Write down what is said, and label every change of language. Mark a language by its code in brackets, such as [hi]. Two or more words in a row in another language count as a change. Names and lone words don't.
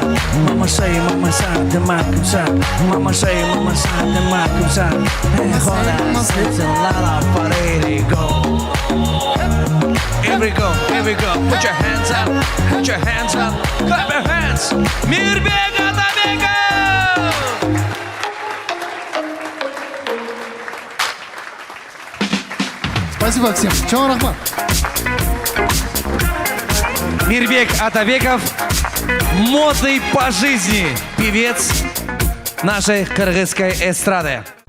[en] Mama say, mama side the mic shot. Mama say, mama side the mic shot. Hey, hold on, it's a lot of party go. Here we go, here we go. Put your hands up, put your hands up, clap your hands. [ru] Мирбек Атабеков! Спасибо всем. Чего, Рахман? Мирбек Атабеков, модный по жизни певец нашей кыргызской эстрады.